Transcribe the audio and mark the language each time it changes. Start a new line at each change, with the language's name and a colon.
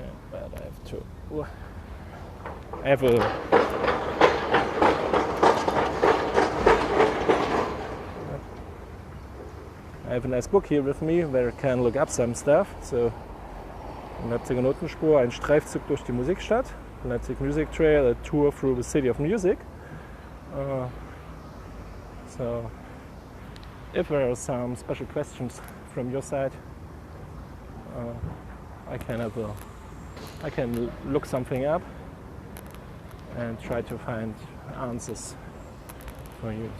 English: But I have to have I have a nice book here with me where I can look up some stuff.
German: So, Leipziger Notenspur, ein Streifzug durch die Musikstadt.
English: Leipzig Music Trail, a tour through the city of music. So, if there are some special questions from your side, I can look something up and try to find answers for you.